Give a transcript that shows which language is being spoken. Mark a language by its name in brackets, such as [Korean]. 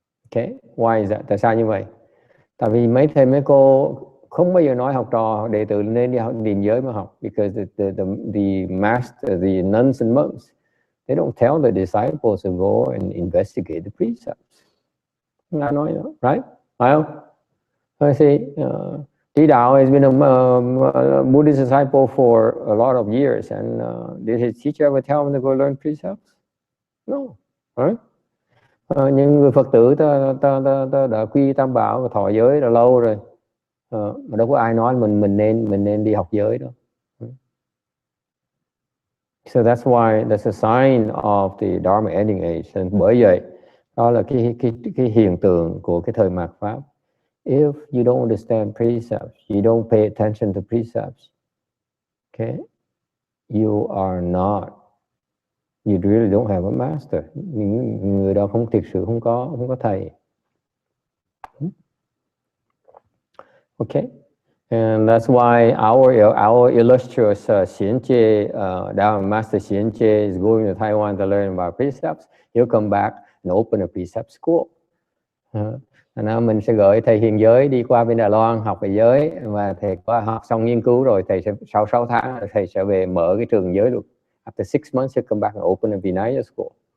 [English] Okay, why is that? [Vietnamese] Tại sao như vậy? Tại vì mấy thầy mấy cô không bao giờ nói học trò đệ tử nên đi học điền giới mà học, [English] because the master, the nuns and monks, they don't tell the disciples to go and investigate the precepts. [Vietnamese] Không ai nói nữa, right? Phải không? [English] I see. Trí Đạo has been a Buddhist disciple for a lot of years, and did his teacher ever tell him to go learn precepts? No, right? [Vietnamese] Những người Phật tử ta đã quy tam bảo và thọ giới đã lâu rồi, mà đâu có ai nói mình nên đi học giới đâu. [English] So that's why that's a sign of the Dharma ending age. [Vietnamese] And bởi vậy đó là cái hiện tượng của cái thời mạt Pháp. [English] If you don't understand precepts, you don't pay attention to precepts, okay, you really don't have a master. [Vietnamese] Người đó không thực sự không có thầy. [English] Okay, and that's why our illustrious Xianjie, Dharma Master Xianjie is going to Taiwan to learn about precepts. He'll come back and open a precept school. [Vietnamese] Mình sẽ gửi thầy Hiền Giới đi qua bên Đài Loan học về giới, và thầy có học xong nghiên cứu rồi, thầy sẽ sau 6 tháng thầy sẽ về mở cái trường giới được. [English] After 6 months, you come back and open a Vinaya school.